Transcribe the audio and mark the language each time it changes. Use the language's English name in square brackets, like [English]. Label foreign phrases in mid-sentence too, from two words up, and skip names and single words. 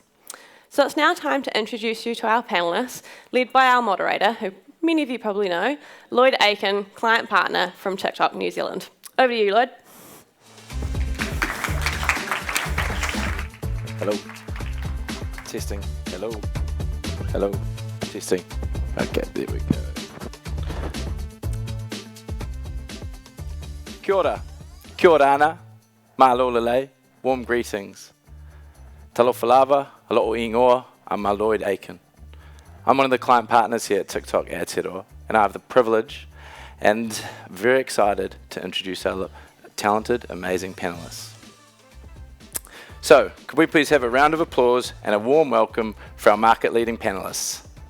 [English] So it's now time to introduce you to our panellists, led by our moderator, who many of you probably know, Lloyd Aiken, client partner from TikTok New Zealand. Over to you, Lloyd. Hello. Testing. Hello. Hello. Testing. Okay, there we go. [Māori] Kia ora. Kia ora ana. Ma'alolele. [English] Warm greetings. [Samoan] Talofa lava. Alo'o ingoa. [English] I'm Lloyd Aiken. I'm one of the client partners here at TikTok Aotearoa, and I have the privilege and very excited to introduce our talented, amazing panelists. So, could we please have a round of applause and a warm welcome for our market-leading panelists.